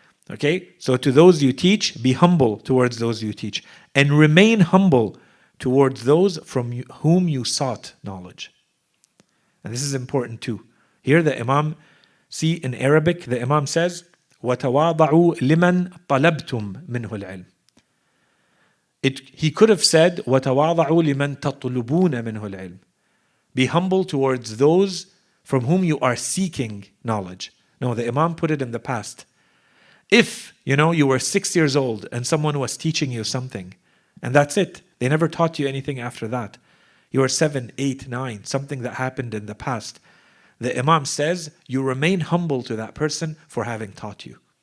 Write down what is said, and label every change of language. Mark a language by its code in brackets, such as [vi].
[en] Okay, so to those you teach, be humble towards those you teach, and remain humble towards those from whom you sought knowledge. And this is important too. Here the Imam, see in Arabic, the Imam says, [ar] وَتَوَاضَعُوا لِمَنْ طَلَبْتُمْ مِنْهُ الْعِلْمِ. [en] He could have said, [ar] وَتَوَاضَعُوا لِمَنْ تَطْلُبُونَ مِنْهُ الْعِلْمِ. [en] Be humble towards those from whom you are seeking knowledge. No, the Imam put it in the past. If, you were 6 years old and someone was teaching you something, and that's it, they never taught you anything after that. You were 7, 8, 9, something that happened in the past. The Imam says, you remain humble to that person for having taught you.